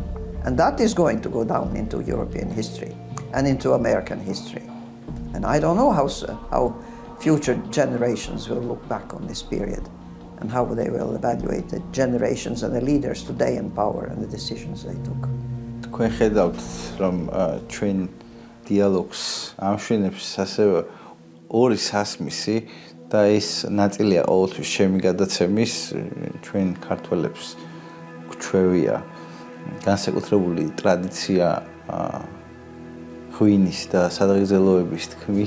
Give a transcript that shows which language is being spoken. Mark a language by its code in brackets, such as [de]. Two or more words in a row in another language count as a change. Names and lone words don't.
[en] And that is going to go down into European history and into American history. And I don't know how future generations will look back on this period and how they will evaluate the generations and the leaders today in power and the decisions they took. [ka] თქვენ ხედავთ, რომ ჩვენ დიალოგს ამშვენებს ასევე ორი სასმისი და ეს ნაწილია ყოველთვის ჩემი გადაცემის, ჩვენ ქართველებს გვჩვევია განსაკუთრებული ტრადიცია ღვინის და სადღეგრძელოების თქმის.